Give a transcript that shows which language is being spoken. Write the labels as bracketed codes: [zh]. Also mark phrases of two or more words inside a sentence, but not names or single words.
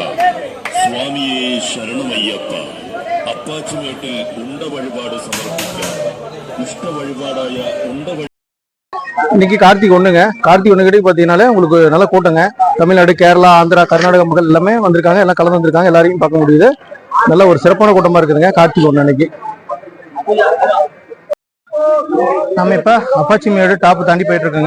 [ml] സ്വാമിയെ ശരണമയ്യപ്പ. അപ്പാച്ചി വീട്ടിൽ ഉണ്ട വഴിപാട് സമർപ്പിക്കാം. ഇഷ്ട വഴിപാടായ ഉണ്ട. [ta] இன்னைக்கு கார்த்திகை 1ங்க. கார்த்திகை 1 கிட்ட பார்த்தீங்கன்னாலே உங்களுக்கு நல்ல கூட்டங்க. தமிழ்நாடு, கேரளா, ஆந்திரா, கர்நாடகா மக்கள் எல்லாமே வந்திருக்காங்க. எல்லாம் கலந்து வந்திருக்காங்க. எல்லாரையும் பார்க்க முடியுது. நல்ல ஒரு சிறப்பான கூட்டமா இருக்குதுங்க கார்த்திகை 1 அன்னைக்கு. நம்ம இப்ப அப்பாச்சி மேடு டாப் தாண்டி போயிட்டு இருக்குங்க.